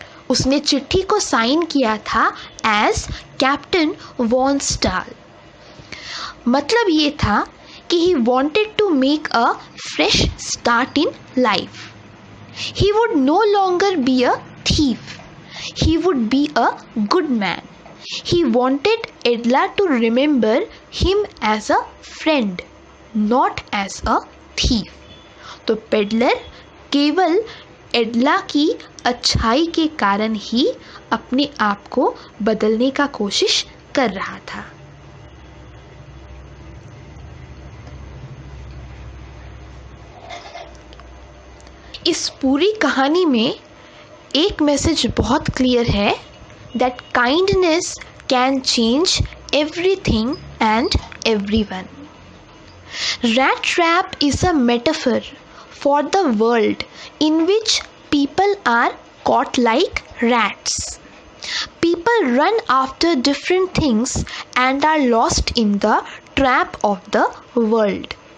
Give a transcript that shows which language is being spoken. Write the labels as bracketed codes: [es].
[hi] उसने चिट्ठी को साइन किया था एज कैप्टन वॉन स्टाल। मतलब ये था कि [en] He wanted to make a fresh start in life. He would no longer be a thief. He would be a good man. He wanted Edla to remember him as a friend, not as a thief. [hi] तो peddler केवल एडला की अच्छाई के कारण ही अपने आप को बदलने का कोशिश कर रहा था। इस पूरी कहानी में एक मैसेज बहुत क्लियर है [en] that kindness can change everything and everyone. Rat trap is a metaphor for the world in which people are caught like rats. People run after different things and are lost in the trap of the world.